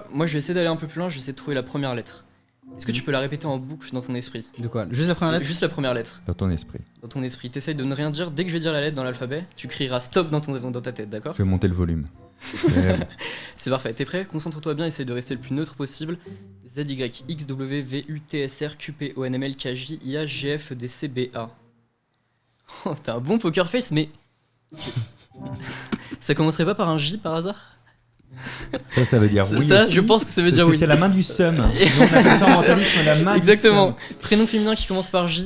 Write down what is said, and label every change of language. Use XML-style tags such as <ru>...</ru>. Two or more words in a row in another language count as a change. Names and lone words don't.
<fr>Moi, je vais essayer d'aller un peu plus loin, je vais essayer de trouver la première lettre. Est-ce que tu peux la répéter en boucle dans ton esprit? De quoi? Juste la première lettre? Juste la première lettre. Dans ton esprit. Dans ton esprit. T'essayes de ne rien dire. Dès que je vais dire la lettre dans l'alphabet, tu crieras stop dans ta tête, d'accord? Je vais monter le volume. Mais bon. C'est parfait. T'es prêt? Concentre-toi bien, essaye de rester le plus neutre possible. Z, Y, X, W, V, U, T, S, R, Q, P, O, N, M, L, K, J, I, A, G, F, D, C, B, A. Oh, t'as un bon</fr> <en>poker face,</en> <fr>mais... Ça commencerait pas par un J par hasard? Ça veut dire oui Ça, aussi, je pense que ça veut parce dire que oui. c'est la main du seum. Sinon, on appelle ça en mentalisme la main Exactement. du seum. Prénom féminin qui commence par J.</fr>